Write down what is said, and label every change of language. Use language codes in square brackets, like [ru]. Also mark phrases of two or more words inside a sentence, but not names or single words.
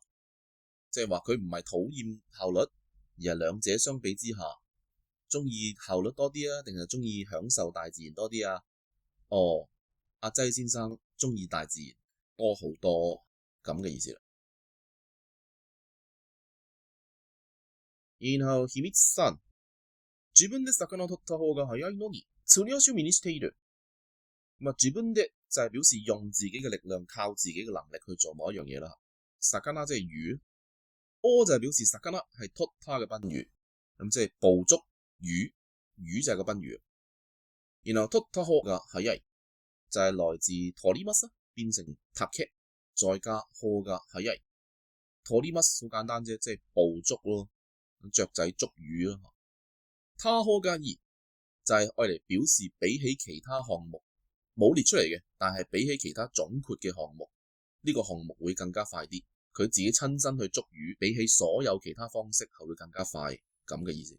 [yue] 即係話佢唔係討厭效率，而係兩者相比之下，中意效率多啲啊，定係中意享受大自然多啲啊？哦，阿齋先生中意大自然多好多咁嘅意思啦。然後秘密3， [ja] 自分で魚を取った方が早いのに釣りを趣味にしている。 [yue] 咁啊， [ja] 自分で [yue] 就係表示用自己嘅力量，靠自己嘅能力去做某一樣嘢啦。魚即係魚。お就係表示魚係取った嘅賓語，咁即係捕捉魚，魚就係個賓語。然後 [ja] 取った方が早い [yue] 就係來自取ります變成竹，再加 [ja] 方が早い。 [yue] 取ります好簡單啫，即係捕捉咯，雀仔捉魚咯。 [ja] 他方がいい [yue] 就係愛嚟表示比起其他項目冇列出嚟嘅，但係比起其他總括嘅項目，呢個項目會更加快啲。佢自己親身去捉魚，比起所有其他方式係會更加快咁嘅意思。